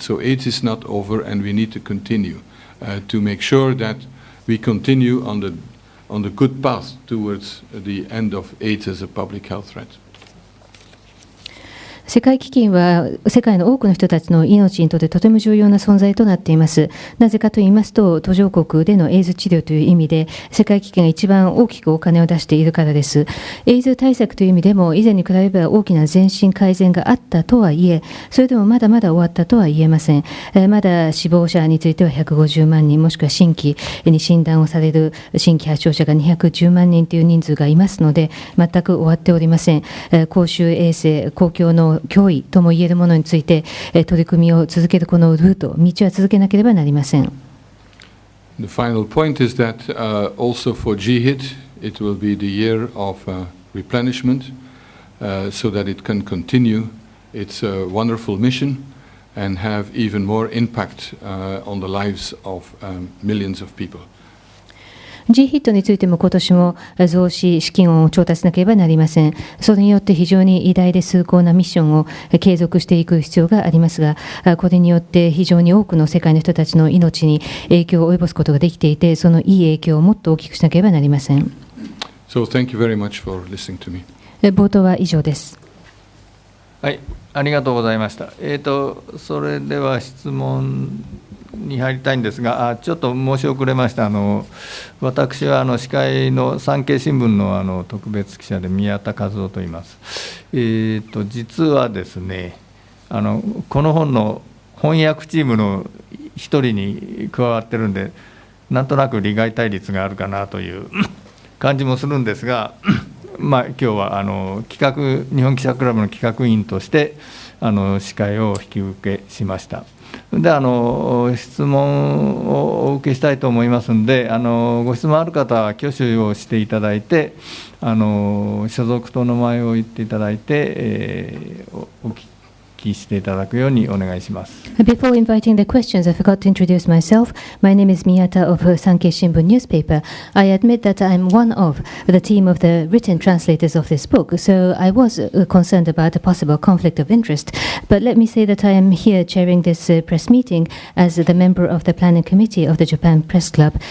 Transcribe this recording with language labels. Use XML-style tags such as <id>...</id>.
<en>So AIDS is not over, and we need to continue to make sure that we continue on the good path towards the end of AIDS as a public health threat.</en> <ja>世界基金は世界の多くの人たちの命にとってとても重要な存在となっています。なぜかと言いますと、途上国でのエイズ治療という意味で世界基金が一番大きくお金を出しているからです。エイズ対策という意味でも以前に比べれば大きな前進改善があったとはいえ、それでもまだまだ終わったとは言えません。まだ死亡者については150万人、もしくは新規に診断をされる新規発症者が210万人という人数がいますので、全く終わっておりません。公衆衛生、公共の脅威ともいえるものについて取り組みを続けるこのルート、道は続けなければなりません。</ja> <en>The final point is that also for GHIT, it will be the year of replenishment, so that it can continue its wonderful mission and have even more impact on the lives of millions of people.</en> <ja>GHIT についても今年も増資資金を調達しなければなりません。それによって非常に偉大で崇高なミッションを継続していく必要がありますが、これによって非常に多くの世界の人たちの命に影響を及ぼすことができていて、そのいい影響をもっと大きくしなければなりません。</ja> <en>So thank you very much for listening to me.</en> <ja>冒頭は以上です。はい、ありがとうございました。それでは質問に入りたいんですが、ちょっと申し遅れました。私は司会の産経新聞の特別記者で宮田一雄と言います。実はですね、この本の翻訳チームの一人に加わってるんで、なんとなく利害対立があるかなという感じもするんですが、今日は日本記者クラブの企画委員として司会を引き受けしました。で質問をお受けしたいと思いますので、ご質問ある方は挙手をしていただいて、所属と名前を言っていただいて、お聞きしていただくようにお願いします。</ja> <en>Before inviting the questions, I forgot to introduce myself. My name is Miyata of Sankei Shimbun newspaper. I admit that I'm one of the team of the written translators of this book, so I was concerned about a possible conflict of interest. But let me say that I am here chairing this press meeting as the member of the planning committee of the Japan Press Club.</en>